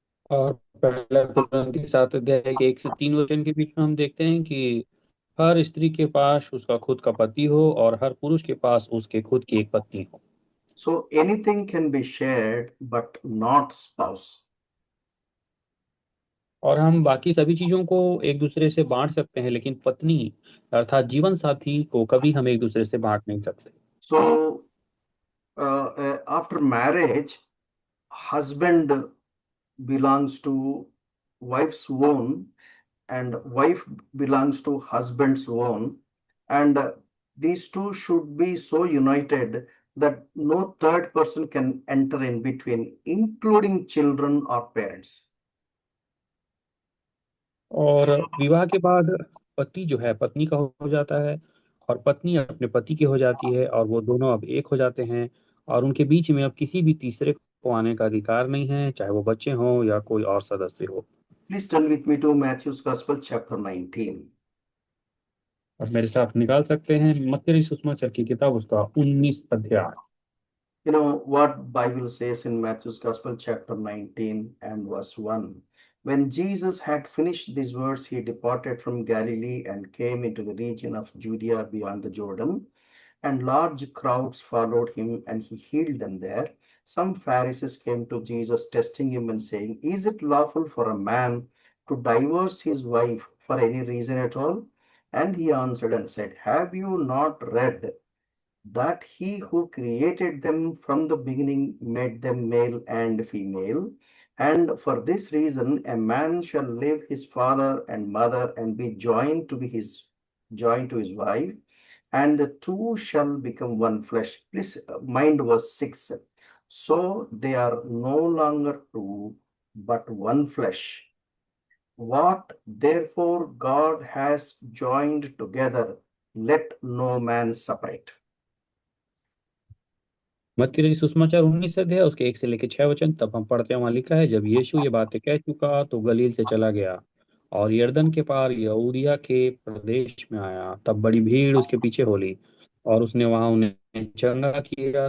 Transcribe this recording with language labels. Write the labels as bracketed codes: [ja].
[hi] और पहला कुरिन्थी 7 अध्याय के 1 से 3 वचन के बीच में हम देखते हैं कि हर स्त्री के पास उसका खुद का पति हो और हर पुरुष के पास उसके खुद की एक पत्नी हो। [en] So anything can be shared, but not spouse. [hi] और हम बाकी सभी चीजों को एक दूसरे से बांट सकते हैं, लेकिन पत्नी अर्थात जीवन साथी को कभी हम एक दूसरे से बांट नहीं सकते। [en] So after marriage, husband belongs to wife's own, and wife belongs to husband's own, and these two should be so united that no third person can enter in between, including children or parents. [hi] और विवाह के बाद पति जो है पत्नी का हो जाता है और पत्नी अपने पति की हो जाती है और वो दोनों अब एक हो जाते हैं और उनके बीच में अब किसी भी तीसरे को आने का अधिकार नहीं है, चाहे वो बच्चे हों या कोई और सदस्य हो। [en] Please turn with me to Matthew's Gospel, chapter 19. [hi] और मेरे साथ निकाल सकते हैं मत्ती सुसमाचार की किताब उसका 19 अध्याय। [en] You know what Bible says in Matthew's Gospel, chapter 19 and verse 1. When Jesus had finished these words, he departed from Galilee and came into the region of Judea beyond the Jordan, and large crowds followed him, and he healed them there. Some Pharisees came to Jesus, testing him and saying, "Is it lawful for a man to divorce his wife for any reason at all?" And he answered and said, "Have you not read that he who created them from the beginning made them male and female? And for this reason, a man shall leave his father and mother and be joined to his wife, and the two shall become one flesh." Please mind verse 6. So they are no longer two, but one flesh. What therefore God has joined together, let no man separate. [hi] मत्ती रचित सुसमाचार 19 अध्याय उसके 1 से लेकर 6 वचन। तब हम पढ़ते हैं, वहां लिखा है, जब यीशु ये बातें कह चुका तो गलील से चला गया और यरदन के पार यहूदिया के प्रदेश में आया। तब बड़ी भीड़ उसके पीछे हो ली और उसने वहां उन्हें चंगा किया।